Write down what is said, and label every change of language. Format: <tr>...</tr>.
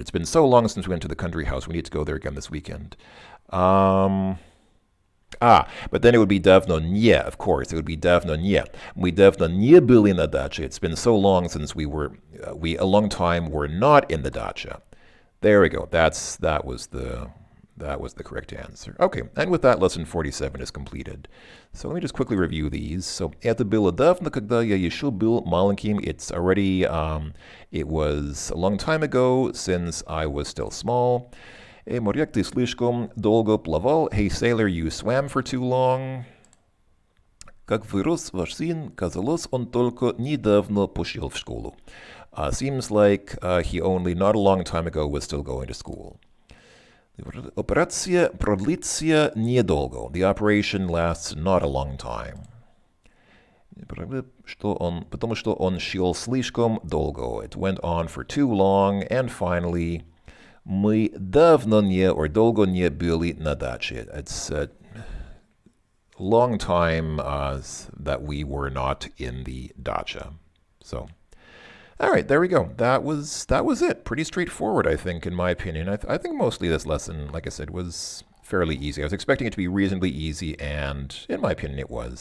<en>It's been so long since we went to the country house. We need to go there again this weekend. But then it would be</en> <ru>давно не,</ru> <en>of course. It would be давно не.</en> <ru>Мы давно не были на даче.</ru> <en>It's been so long since we a long time were not in the dacha. There we go. That was the correct answer. Okay, and with that, lesson 47 is completed. So let me just quickly review these. So,</en> <ru>это было давно, когда я еще был маленьким.</ru> <en>It's already, it was a long time ago, since I was still small.</en> <ru>Моряк, ты слишком долго плавал.</ru> <en>Hey, sailor, you swam for too long.</en> <ru>Как вырос ваш сын, казалось, он только недавно пошел в школу.</ru> <en>Seems like he only not a long time ago was still going to school.</en> <ru>Операция продлится недолго.</ru> <en>The operation lasts not a long time.</en> <ru>Потому что он шел слишком долго.</ru> <en>It went on for too long. And finally,</en> <ru>мы давно не</ru> <en>or</en> <ru>долго не были на даче.</ru> <en>It's a long time that we were not in the dacha. So, all right, there we go. That was it. Pretty straightforward, I think, in my opinion. I think mostly this lesson, like I said, was fairly easy. I was expecting it to be reasonably easy, and in my opinion, it was.</en>